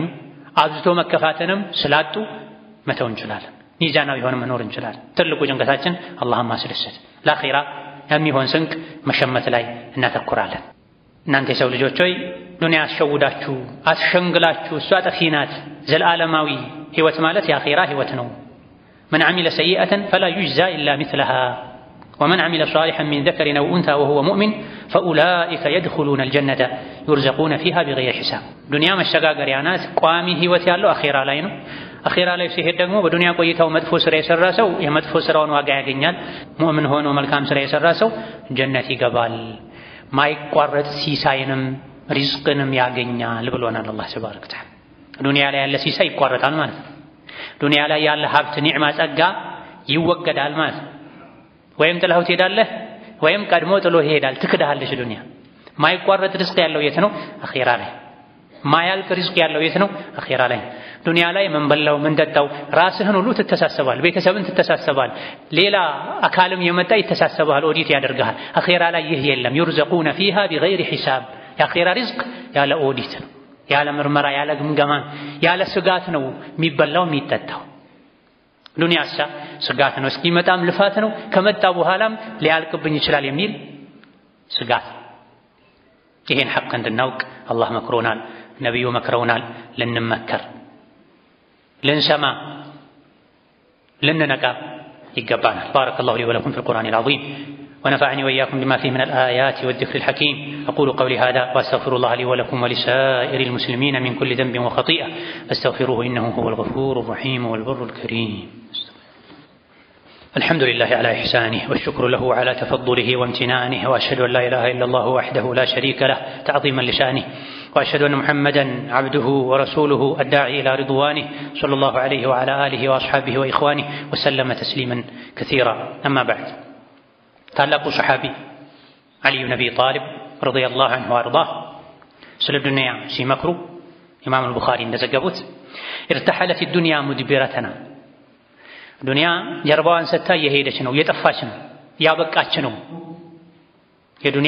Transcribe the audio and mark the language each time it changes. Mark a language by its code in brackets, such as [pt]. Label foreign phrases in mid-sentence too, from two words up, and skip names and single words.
[am] አብዝቶ መከፋተንም ስላጡ መተው እንችላለን። ሚዛናዊ ሆነ መኖር እንችላለን። ትልቁ ጭንቀታችን አላህን ማስደሰት፣ ለአኺራ የሚሆን ስንቅ መሸመት ላይ እናተኩራለን። እናንተ የሰው ልጆች ሆይ ዱንያ አስሸውዳችሁ አስሸንግላችሁ እሷ ጠፊ ናት። ዘላለማዊ ህይወት ማለት የአኺራ ህይወት ነው። [ar] من عمل سيئة فلا يجزى إلا مثلها ومن عمل صالحا من ذكر أو أنثى وهو مؤمن فأولئك يدخلون الجنة يرزقون فيها بغير حساب. دنيا مشغاغر يا ناس قوامي [am] ህይወት ያለው አኺራ ላይ ነው። አኺራ ላይ ሲሄድ ደግሞ በዱንያ ቆይታው መጥፎ ስራ የሰራ ሰው የመጥፎ ስራውን ዋጋ ያገኛል። ሙእምን ሆኖ መልካም ስራ የሰራ ሰው ጀነት ይገባል። ማይቋረጥ ሲሳይንም ሪዝቅንም ያገኛል ብሎናል [ar] الله تبارك وتعالى። [am] ዱንያ ላይ ያለ ሲሳይ ይቋረጣል ማለት ነው። ዱንያ ላይ ያለ ሀብት ኒዕማ ጸጋ ይወገዳል ማለት ነው። ወይም ጥላው ትሄዳለህ ወይም ቀድሞ ጥሎ ይሄዳል። ትክዳለች ዱንያ። ማይቋረጥ ሪዝቅ ያለው የት ነው? አኺራ ላይ። ማያልቅ ሪዝቅ ያለው የት ነው? አኺራ ላይ። ዱንያ ላይ ምን በላው ምን ጠጣው ራስህን ሁሉ ትተሳሰባል፣ ቤተሰብን ትተሳሰባል፣ ሌላ አካልም የመጣ ይተሳሰባል፣ ኦዲት ያደርጋል። አኺራ ላይ ይህ የለም። [ar] يرزقون فيها بغير حساب። [am] የአኺራ ሪዝቅ ያለ ኦዲት ነው፣ ያለ ምርመራ፣ ያለ ግምገማ፣ ያለ ስጋት ነው የሚበላው የሚጠጣው። ዱንያሳ ስጋት ነው፣ እስኪመጣም ልፋት ነው፣ ከመጣ በኋላም ሊያልቅብኝ ይችላል የሚል ስጋት። ይሄን ሐቅ እንድናውቅ አላህ መክሮናል፣ ነብዩ መክረውናል። ልንመከር፣ ልንሰማ፣ ልንነቃ ይገባናል። [ar] بارك الله لي ولكم في القرآن العظيم ونفعني وإياكم بما فيه من الآيات والذكر الحكيم. أقول قولي هذا وأستغفر الله لي ولكم ولسائر المسلمين من كل ذنب وخطيئة فاستغفروه إنه هو الغفور الرحيم والبر الكريم. الحمد لله على إحسانه والشكر له على تفضله وامتنانه وأشهد أن لا إله إلا الله وحده لا شريك له تعظيما لشانه وأشهد أن محمدا عبده ورسوله الداعي إلى رضوانه صلى الله عليه وعلى آله وأصحابه وإخوانه وسلم تسليما كثيرا. أما بعد، [am] ታላቁ ሰሐቢ ዓሊ ብን አቢ ጣሊብ [ar] رضي الله عنه وأرضاه [am] ስለ ዱንያ ሲመክሩ ኢማም አልቡኻሪ እንደዘገቡት [ar] ارتحلت الدنيا مدبرة፣ [am] ዱንያ ጀርባዋን ሰጥታ እየሄደች ነው፣ እየጠፋች ነው፣ ያበቃች ነው። የዱንያ